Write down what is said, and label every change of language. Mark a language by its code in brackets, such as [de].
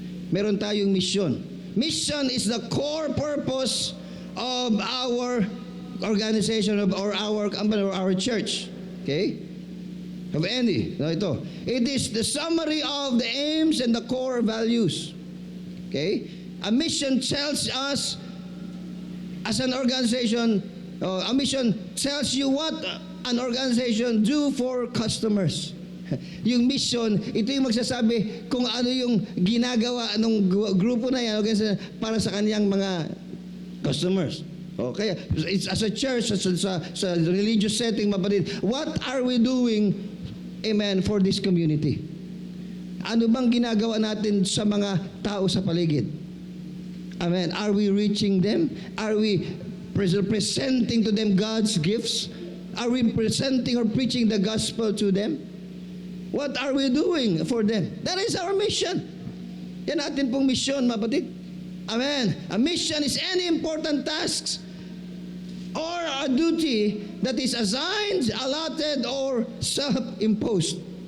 [en] Meron tayong mission. Mission is the core purpose of our organization or our church. Okay? Of any. [tl] No, ito. [en] It is the summary of the aims and the core values. Okay? A mission tells us as an organization, a mission tells you what an organization do for customers. [tl] Yung mission, ito yung magsasabi kung ano yung ginagawa ng grupo na yan para sa kaniyang mga customers. [en] Okay, it's as a church, sa religious setting, mapatid, what are we doing, amen, for this community? [tl] Ano bang ginagawa natin sa mga tao sa paligid? [en] Amen. Are we reaching them? Are we presenting to them God's gifts? Are we presenting or preaching the gospel to them? What are we doing for them? That is our mission. [tl] Yan atin pong mission, mapatid. Amen. [en] A mission is any important tasks or a duty that is assigned, allotted, or self-imposed.